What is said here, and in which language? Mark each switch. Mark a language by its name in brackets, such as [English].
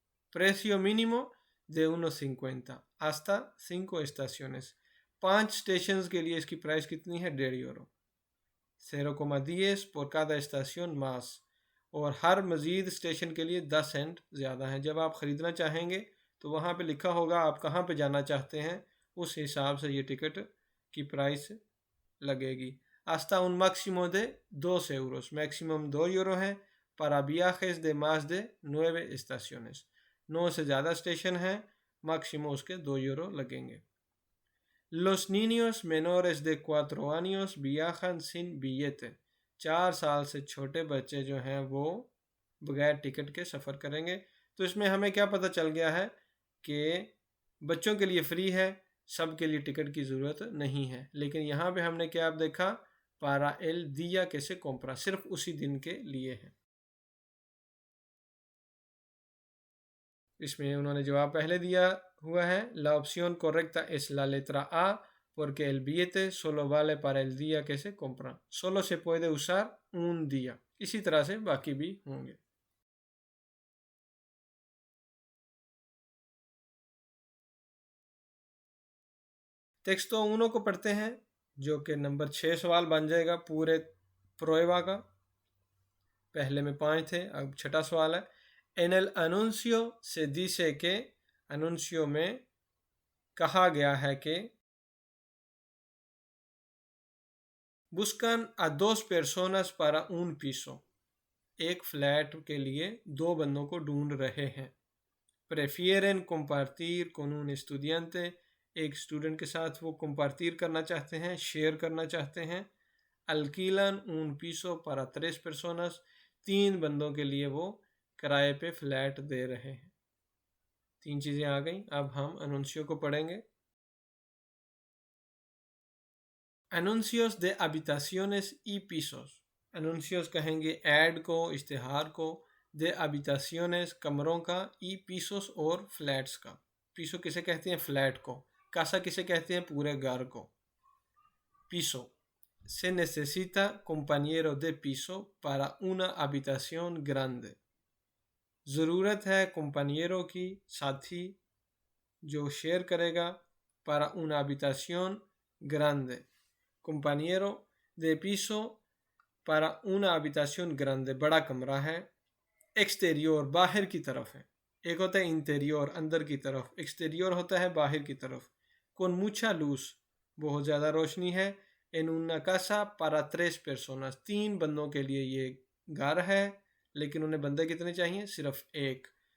[Spanish] precio mínimo de 1.50 hasta 5 estaciones. [Hindi] 5 station के लिए इसकी प्राइस कितनी है? [Spanish] 1.5 यूरो. 0,10 por cada estación más. [Hindi] और हर मज़ीद स्टेशन के लिए 10 सेंट ज़्यादा है. जब आप ख़रीदना चाहेंगे तो वहाँ पे लिखा होगा आप कहाँ पे जाना चाहते हैं, उस हिसाब से ये टिकट की प्राइस लगेगी. [Spanish] hasta un máximo de 2 euros. [Hindi] Maximum 2 euro है. [Spanish] para viajes de más de 9 estaciones. [Hindi] 9 से ज़्यादा स्टेशन हैं, मैक्सिमम उसके 2 यूरो लगेंगे. [Spanish] Los niños menores de 4 años viajan sin billete. [Hindi] 4 साल से छोटे बच्चे जो हैं वो बगैर टिकट के सफ़र करेंगे. तो इसमें हमें क्या पता चल गया है कि बच्चों के लिए फ्री है, सब के लिए टिकट की ज़रूरत नहीं है. लेकिन यहाँ पे हमने क्या देखा? [Spanish] para el día que se compra. [Hindi] सिर्फ उसी दिन के लिए है. इसमें उन्होंने जवाब पहले दिया हुआ है. [Spanish] La opción correcta es la letra A, porque el billete solo vale para el día que se compra. Solo se puede usar un día. [Hindi] इसी तरह से बाकी भी होंगे. टेक्सटो 1 को पढ़ते हैं, जो कि नंबर 6 सवाल बन जाएगा पूरे प्रोएवा का. पहले में 5 थे, अब 6ठा सवाल है. [Spanish] En el anuncio se dice que. [Hindi] anuncio में कहा गया है कि [Spanish] buscan a 2 personas para un piso. [Hindi] एक फ्लैट के लिए 2 बंदों को ढूंढ रहे हैं. [Spanish] prefieren compartir con un estudiante, [Hindi] एक स्टूडेंट के साथ वो compartir करना चाहते हैं, शेयर करना चाहते हैं। [Spanish] alquilan un piso para 3 personas, [Hindi] 3 बंदों के लिए वो किराए पे फ्लैट दे रहे हैं। 3 चीज़ें आ गई। अब हम अनूंसियो को पढ़ेंगे। [Spanish] Anuncios de habitaciones y pisos। [Hindi] anuncios कहेंगे ऐड को, इश्तिहार को, [Spanish] de habitaciones [Hindi] कमरों का, [Spanish] y pisos [Hindi] और फ्लैट्स का। piso किसे कहते हैं? फ्लैट को। casa किसे कहते हैं? पूरे घर को। [Spanish] piso se necesita compañero de piso para una habitación grande। [Hindi] ज़रूरत है compañero की, साथी जो शेयर करेगा, [Spanish] para una habitación grande। compañero de piso para una habitación grande, [Hindi] बड़ा कमरा है। एक्सटेरियोर बाहर की तरफ है। एक होता है इंटीरियर अंदर की तरफ, एक्सटेरियोर होता है बाहर की तरफ। [Spanish] con mucha luz [Hindi] बहुत ज़्यादा रोशनी है। [Spanish] en una casa para 3 personas [Hindi] 3 बंदों के लिए ये घर है, लेकिन उन्हें बंदे कितने चाहिए? सिर्फ एक।